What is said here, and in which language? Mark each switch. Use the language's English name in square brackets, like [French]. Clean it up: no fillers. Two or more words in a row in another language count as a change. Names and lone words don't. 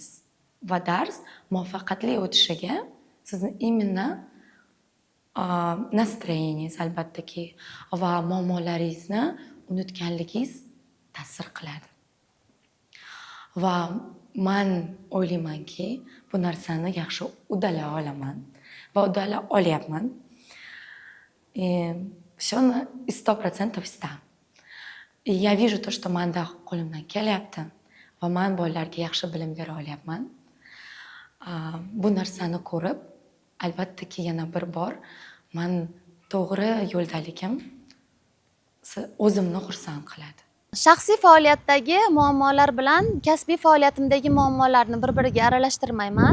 [Uzbek] Va dars muvaffaqiyatli o'tishiga sizni [Russian] именно настроениyangiz [Uzbek] albattaki va muammolaringizni unutganligingiz ta'sir qiladi. Va men o'ylaymanki, bu narsani yaxshi uddalay olaman va uddalay olyapman. [Russian] Всё на 100% sta. Я вижу то, что [Uzbek] menda qo'limdan kelyapti va men bolalarga yaxshi bilim bera olyapman. Bu narsani ko'rib, albattaki yana bir bor men to'g'ri yo'ldaligim o'zimni xursand qiladi. Shaxsiy faoliyatdagi muammolar bilan kasbiy faoliyatimdagi muammolarni bir-biriga aralashtirmayman.